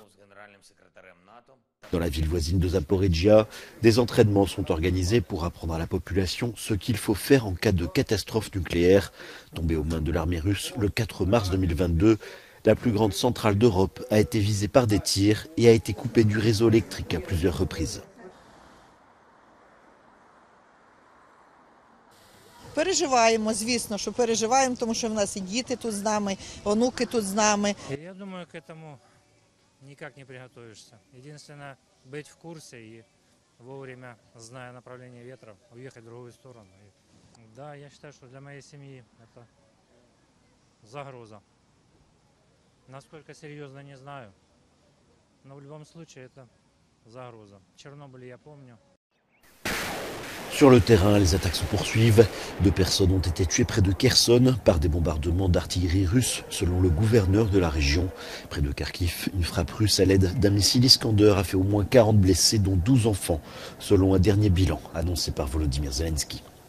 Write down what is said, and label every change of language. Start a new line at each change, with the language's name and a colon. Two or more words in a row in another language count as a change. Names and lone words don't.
French: Dans la ville voisine de Zaporijia, des entraînements sont organisés pour apprendre à la population ce qu'il faut faire en cas de catastrophe nucléaire. Tombée aux mains de l'armée russe le 4 mars 2022, la plus grande centrale d'Europe a été visée par des tirs et a été coupée du réseau électrique à plusieurs reprises.
Ukrainian: Переживаємо, звісно, що переживаємо, тому що в нас і діти тут з нами, онуки тут з нами.
Russian: Я думаю, к этому никак не приготовишься. Единственное, быть в курсе и вовремя, зная направление ветра, уехать в другую сторону. Да, я считаю, что для моей семьи это загроза. Насколько серьезно, не знаю. Но в любом случае это загроза. Чернобыль я помню.
French: Sur le terrain, les attaques se poursuivent. 2 personnes ont été tuées près de Kherson par des bombardements d'artillerie russe, selon le gouverneur de la région. Près de Kharkiv, une frappe russe à l'aide d'un missile Iskander a fait au moins 40 blessés, dont 12 enfants, selon un dernier bilan annoncé par Volodymyr Zelensky.